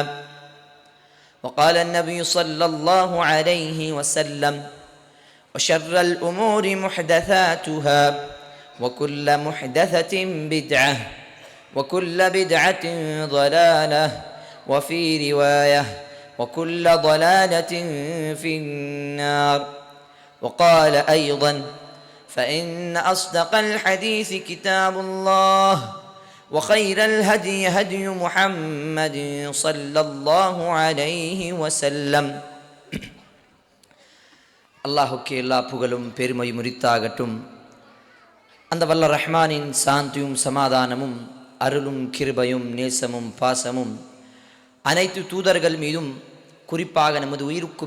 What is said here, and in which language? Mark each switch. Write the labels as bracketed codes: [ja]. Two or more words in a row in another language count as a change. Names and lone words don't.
[ar] وقال النبي صلى الله عليه وسلم وشر الأمور محدثاتها وكل محدثة بدعة وكل بدعة ضلالة وفي رواية وكل ضلالة في النار. وقال أيضا فإن أصدق الحديث كتاب الله وخير الهدي هدي محمد صلى الله عليه وسلم. [ta] அல்லாஹுக்கு எல்லா புகழும் பெருமையும் உரித்தாகட்டும். அந்த வல்ல ரஹ்மானின் சாந்தியும் சமாதானமும் அருளும் கிருபையும் நேசமும் பாசமும் அனைத்து தூதர்கள் மீதும், குறிப்பாக நமது உயிருக்கும்